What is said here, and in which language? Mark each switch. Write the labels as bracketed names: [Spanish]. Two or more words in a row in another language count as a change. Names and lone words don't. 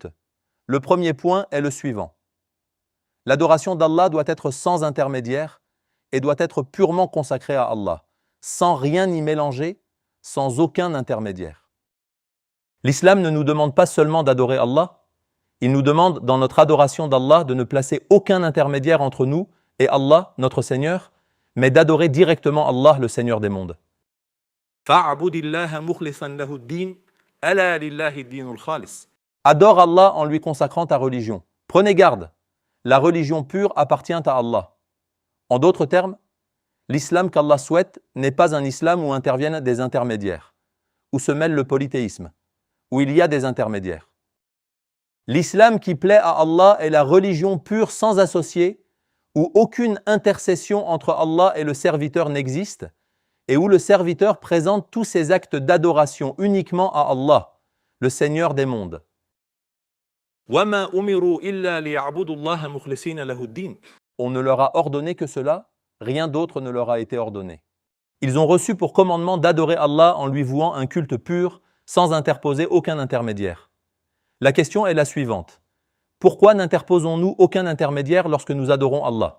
[French] Le premier point est le suivant. L'adoration d'Allah doit être sans intermédiaire et doit être purement consacrée à Allah, sans rien y mélanger, sans aucun intermédiaire. L'islam ne nous demande pas seulement d'adorer Allah, il nous demande dans notre adoration d'Allah de ne placer aucun intermédiaire entre nous et Allah, notre Seigneur, mais d'adorer directement Allah, le Seigneur des mondes. [Arabic] فَاعْبُدِ اللَّهَ مُخْلِصًا لَهُ الدِّينَ أَلَا لِلَّهِ الدِّينُ الْخَالِصُ. [French] Adore Allah en lui consacrant ta religion. Prenez garde, la religion pure appartient à Allah. En d'autres termes, l'islam qu'Allah souhaite n'est pas un islam où interviennent des intermédiaires, où se mêle le polythéisme, où il y a des intermédiaires. L'islam qui plaît à Allah est la religion pure sans associé, où aucune intercession entre Allah et le serviteur n'existe, et où le serviteur présente tous ses actes d'adoration uniquement à Allah, le Seigneur des mondes. [Arabic] وَمَا أُمِرُوا إِلَّا لِيَعْبُدُوا اللَّهَ مُخْلِصِينَ لَهُ الدِّينَ. [French] On ne leur a ordonné que cela, rien d'autre ne leur a été ordonné. Ils ont reçu pour commandement d'adorer Allah en lui vouant un culte pur, sans interposer aucun intermédiaire. La question est la suivante. Pourquoi n'interposons-nous aucun intermédiaire lorsque nous adorons Allah?